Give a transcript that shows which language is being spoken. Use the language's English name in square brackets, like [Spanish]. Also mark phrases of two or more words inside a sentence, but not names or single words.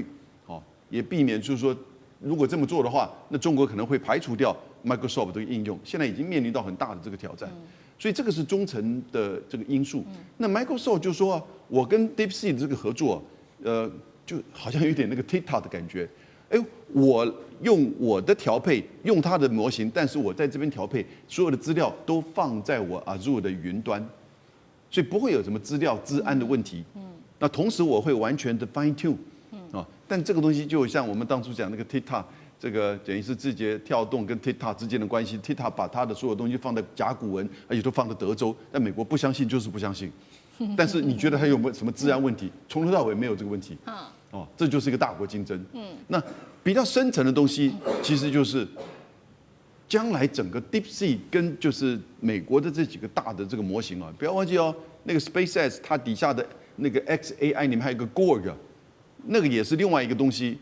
[Chinese] 好，也避免就是說，如果這麼做的話，那中國可能會排除掉 Microsoft 這個應用，現在已經面臨到很大的這個挑戰，所以這個是中層的這個因素。那 Microsoft 就說，我跟 DeepSeek 這個合作，就好像有點那個 TikTok 的感覺。哎，我用我的調配，用它的模型，但是我在這邊調配，所有的資料都放在我 Azure 的雲端，所以不會有什麼資料資安的問題。那同時我會完全的 [English] fine tune。 [Chinese] 但這個東西就像我們當初講那個 TikTok。這個等於是字節跳動跟 TikTok 之間的關係 ，TikTok 把它的所有東西放在甲骨文，而且都放在德州，但美國不相信就是不相信。但是你覺得它有沒有什麼治安問題？從頭到尾沒有這個問題。這就是一個大國競爭。那比較深層的東西，其實就是將來整個 DeepSeek 跟就是美國的這幾個大的這個模型啊，不要忘記哦，那個 SpaceX 它底下的那個 xAI 裡面還有一個 Gorg， 那個也是另外一個東西。